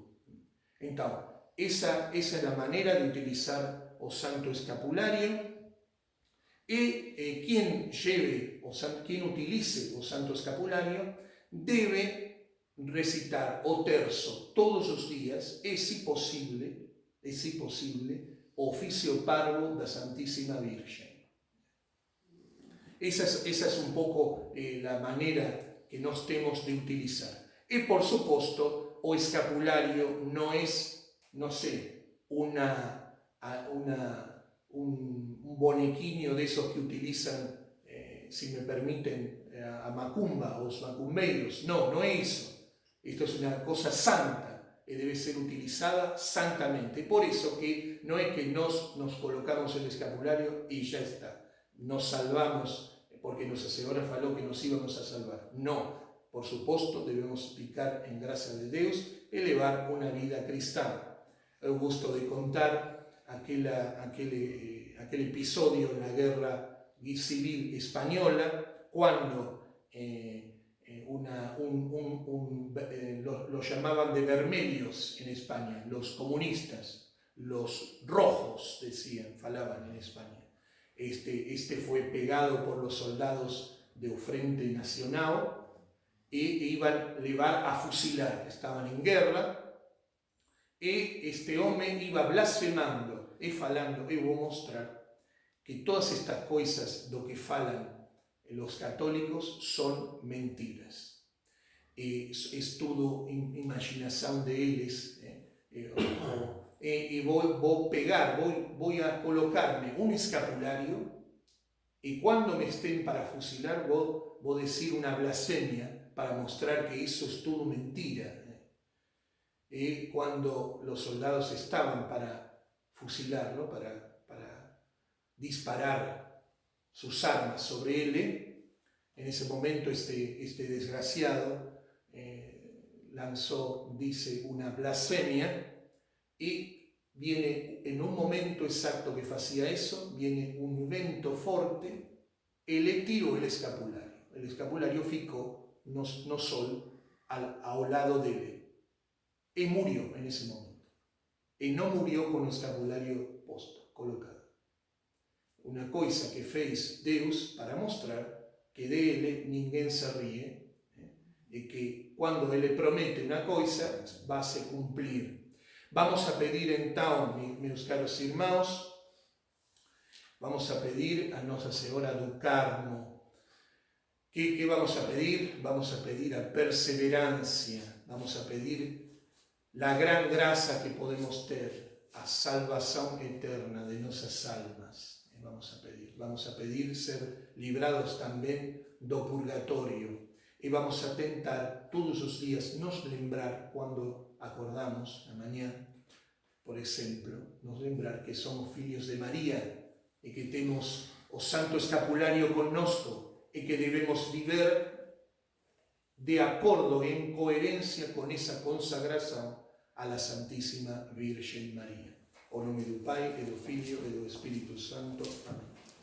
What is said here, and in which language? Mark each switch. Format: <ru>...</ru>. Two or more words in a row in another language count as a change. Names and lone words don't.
<pt>Então, essa é a maneira de utilizar o Santo Escapulário, e quem utilize o Santo Escapulário deve recitar o terço todos os dias e, se possível, o ofício parvo da Santíssima Virgem. Essa é um pouco a maneira que nós temos de utilizar. E, por suposto, o escapulário não é, não sei,</pt> <es>un bonequinho de esos que utilizan, si me permiten,</es> <pt>a macumba, os macumbeiros.</pt> <es>No es eso. Esto es una cosa santa y debe ser utilizada santamente. Por eso que no es que nos colocamos el escapulario y ya está. Nos salvamos porque</es> <pt>Nuestra Señora falou</pt> <es>que nos íbamos a salvar. No, por supuesto, debemos ficar en gracia de Dios y levar una vida cristiana.</es> <pt>Eu gosto de contar</pt> <es>aquel episodio en la Guerra Civil Española, cuando los llamaban de vermelhos en España, los comunistas, los rojos, falaban en España. Este fue pegado por los soldados del Frente Nacional y iban a llevar a fusilar. Estaban en guerra.</es> <pt>E este homem iba blasfemando e falando. Eu vou mostrar que todas estas coisas do que falam os católicos são mentiras. É tudo imaginação deles. E vou pegar, vou a colocar-me um escapulário e quando</pt> <es>me estén para fusilar</es> <pt>vou dizer uma blasfemia para mostrar que isso é tudo mentira.</pt> <es>Y cuando los soldados estaban para fusilarlo, para disparar sus armas sobre él, en ese momento este desgraciado lanzó, dice, una blasfemia, y viene en un momento exacto que hacía eso, viene</es> <pt>un vento fuerte</pt> <es>y le tiró el escapulario.</es> <pt>El escapulario ficó no sol ao lado de él.</pt> <es>e murió en ese momento.</es> <gl>E non murió con o escapulario posto, colocado. Una coisa que fez Deus para mostrar que dele ninguén se ríe, e que quando ele promete unha coisa, vase cumplir.</gl> <pt>Vamos a pedir então, meus caros irmãos, vamos a pedir a Nosa Senhora do Carmo.</pt> <es>Que vamos a pedir? Vamos a pedir a perseverancia, vamos a pedir la gran gracia que podemos ter, a salvación eterna de nuestras almas. Vamos a pedir ser librados también do purgatorio.</es> <pt>E vamos a tentar todos os días nos lembrar, cuando acordamos na manhã, por exemplo, nos lembrar que somos filhos de María e que temos o Santo Escapulario connosco e que debemos viver de acordo e</pt> <es>en coherencia con esa consagración a la Santísima Virgen María.</es> <pt>O nome do Pai, e do Filho, e do Espírito Santo. Amén.</pt>